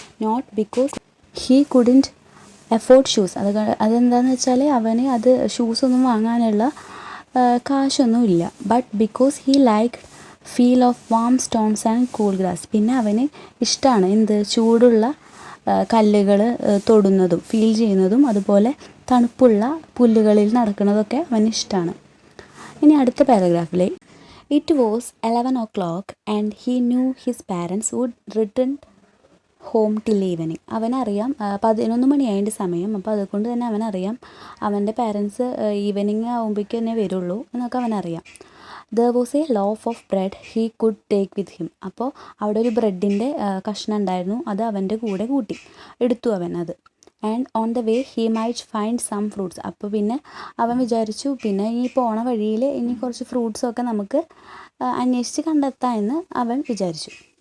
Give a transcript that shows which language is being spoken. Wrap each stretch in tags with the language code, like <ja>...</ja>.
<en>not because he couldn't afford shoes,</en> <ml>അതെന്താണെന്ന് വെച്ചാൽ അവന് അത് ഷൂസൊന്നും വാങ്ങാനുള്ള കാശൊന്നും ഇല്ല.</ml> <en>But because he like feel of warm stones and cool grass.</en> <ml>പിന്നെ അവന് ഇഷ്ടമാണ് ചൂടുള്ള കല്ലുകൾ തൊടുന്നതും ഫീൽ ചെയ്യുന്നതും, അതുപോലെ തണുപ്പുള്ള പുല്ലുകളിൽ നടക്കുന്നതൊക്കെ അവന് ഇഷ്ടമാണ്. ഇനി അടുത്ത പാരഗ്രാഫിലെ</ml> <en>It was 11 o'clock and he knew his parents would return home till evening.</en> <ml>അവനറിയാം 11 മണിയായതിൻ്റെ സമയം, അപ്പോൾ അതുകൊണ്ട് തന്നെ അവനറിയാം അവൻ്റെ പാരൻസ് ഈവനിങ് ആകുമ്പോഴേക്കും തന്നെ വരുള്ളൂ എന്നൊക്കെ അവനറിയാം.</ml> <en>There was a loaf of bread he could take with him.</en> <ml>അപ്പോൾ അവിടെ ഒരു ബ്രെഡിൻ്റെ കഷ്ണം ഉണ്ടായിരുന്നു, അത് അവൻ്റെ കൂടെ എടുത്തു അവൻ അത്.</ml> <en>And on the way he might find some fruits.</en> <ml>അപ്പോൾ പിന്നെ അവൻ വിചാരിച്ചു, പിന്നെ ഈ പോണ വഴിയിൽ ഇനി കുറച്ച് ഫ്രൂട്ട്സൊക്കെ നമുക്ക് അന്വേഷിച്ച് കണ്ടെത്താം എന്ന് അവൻ വിചാരിച്ചു.</ml>